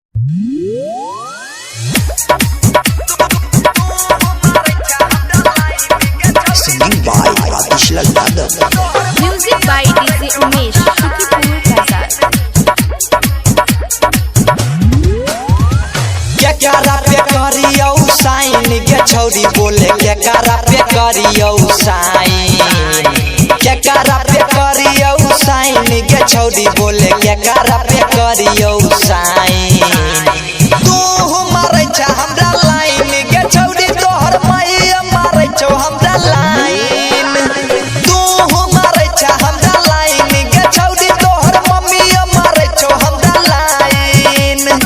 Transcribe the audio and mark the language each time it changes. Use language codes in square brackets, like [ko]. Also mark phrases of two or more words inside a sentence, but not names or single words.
[en] Singing by Ratish Yadav. Music by DJ Umesh, Shukipur Bazaar. [bho] क्या करा पे करियो साइन के छौरी बोले क्या करा पे करियो साइन क्या करा पे करियो साइन के छौरी बोले क्या करा पे करियो साइन तू मारे छ हमरा लाइन के छौरी तोहर मैया मारे छ हमरा लाइन तू मारे छ हमरा लाइन के छौरी तोहर मम्मी मारे छ हमरा लाइन